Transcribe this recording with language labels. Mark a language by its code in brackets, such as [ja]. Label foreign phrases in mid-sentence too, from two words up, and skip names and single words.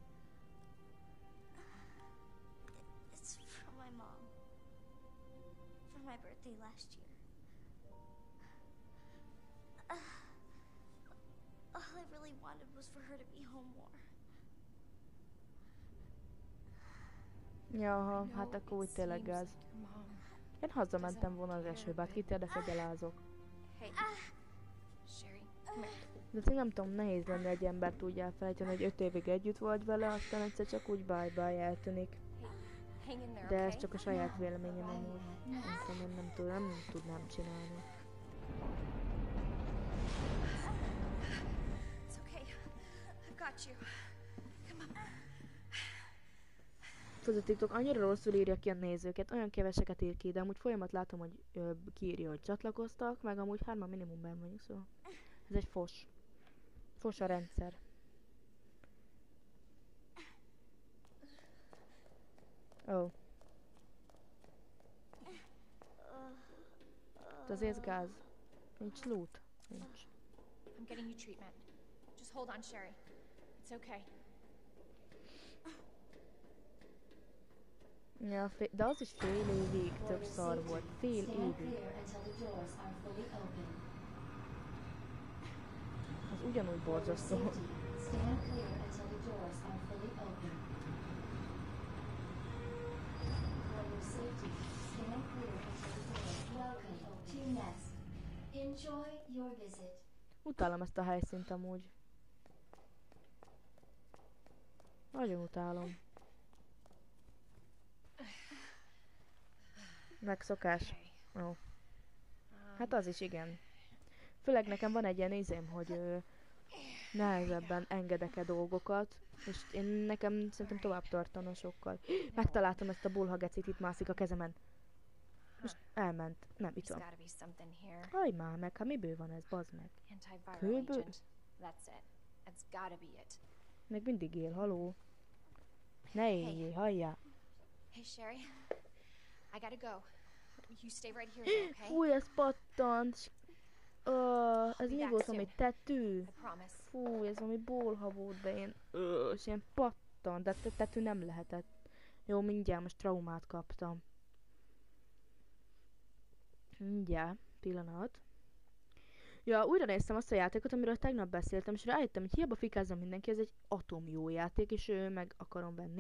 [en] It's from my mom. For my birthday last year. All I really wanted was for her to be home more. [hu] Jaha, [en] I [hu] hát [en] know [hu] akkor úgy [en] it [hu] tényleg [en] seems [hu] gáz. [en] like your mom. [hu] Én hazamentem volna az esőbe, hát kit érdekel, gyalázok. [en] Hey, Sherry, come here. [hu] De én nem tudom, nehéz lenne egy embert úgy elfelejteni, hogy 5 évig együtt volt vele, aztán egyszer csak úgy bye-bye eltűnik. [en] Hang in there, [hu] De ez [en] okay? [hu] csak a saját véleményem amúgy. Nem tudom, én nem tudnám csinálni. [en] It's okay. I've got you. Come on. [hu] Tudod, a TikTok annyira rosszul írja ki a nézőket, olyan keveseket ír ki, de amúgy folyamat látom, hogy kiírja, hogy csatlakoztak, meg amúgy 3 minimum benn vagyunk, szóval ez egy fos. Fos a rendszer. Ó. Oh. Azért gáz. Nincs loot. Nincs. [en] I'm getting you treatment. Just hold on, Sherry. It's okay. [hu] Ja, de az is fél évig tök szar volt. Fél [en] Stand [hu] évig. [en] clear until the doors are fully open. [hu] Az ugyanúgy [en] For your [hu] borzasztó. [en] safety, stand clear until the doors are fully open. For your safety, stand clear until the doors. Welcome to Nest. Enjoy your visit. [hu] Utálom ezt a helyszínt amúgy. Nagyon utálom. Megszokás. [en] Okay. [hu] Ó. Hát az is igen. Főleg nekem van egy ilyen izém, hogy nehezebben engedek-e dolgokat, és nekem szerintem tovább tartana sokkal. Megtaláltam ezt a bulhagecit, itt mászik a kezemen. Most elment. Nem, itt [en] There's [hu] van. [en] gotta be something here. [hu] Haj már meg, hát miből van ez, bazd meg. [en] Antiviral [hu] Kőből? [en] agent. That's it. That's gotta be it. [hu] Még mindig él, haló. Ne éljél, halljál. [en] Hey, Sherry. I gotta go. You stay right here, though, okay? [hu] Fúj, ez pattant. Ez mi volt, valami tetű? [en] I promise. [hu] Fúj, ez valami bolha volt, de én... és ilyen pattant, de tetű nem lehetett. Jó, mindjárt most traumát kaptam. Mindjárt, pillanat. Ja, újra néztem azt a játékot, amiről tegnap beszéltem, és rájöttem, hogy hiába fikázom mindenki, ez egy atom jó játék, és meg akarom venni.